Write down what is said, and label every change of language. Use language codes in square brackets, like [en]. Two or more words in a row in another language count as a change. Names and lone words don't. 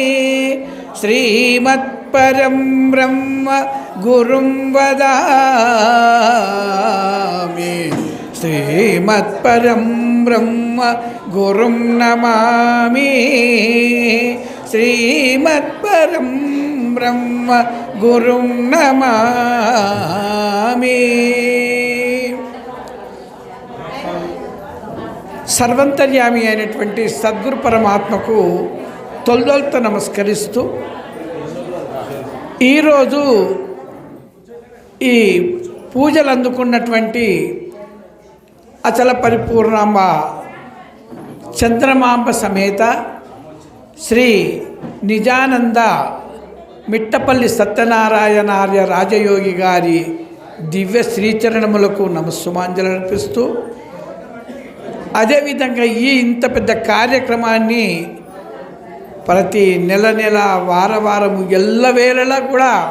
[sa] श्रीमत्परं ब्रह्म गुरुं वदामि, श्रीमत्परं ब्रह्म गुरुं नमामि, श्रीमत्परं ब्रह्म गुरुं नमामि। [te] సర్వంతర్యామి అయినటువంటి సద్గురు పరమాత్మకు తొలిదొలత నమస్కరిస్తూ ఈరోజు ఈ పూజలు అందుకున్నటువంటి అచల పరిపూర్ణాంబ చంద్రమాంబ సమేత శ్రీ నిజానంద మిట్టపల్లి సత్యనారాయణార్య రాజయోగి గారి దివ్య శ్రీచరణములకు నమస్సుమాంజలు అర్పిస్తూ, అదేవిధంగా ఈ ఇంత పెద్ద కార్యక్రమాన్ని ప్రతి నెల నెల వారము ఎల్లవేళలా కూడా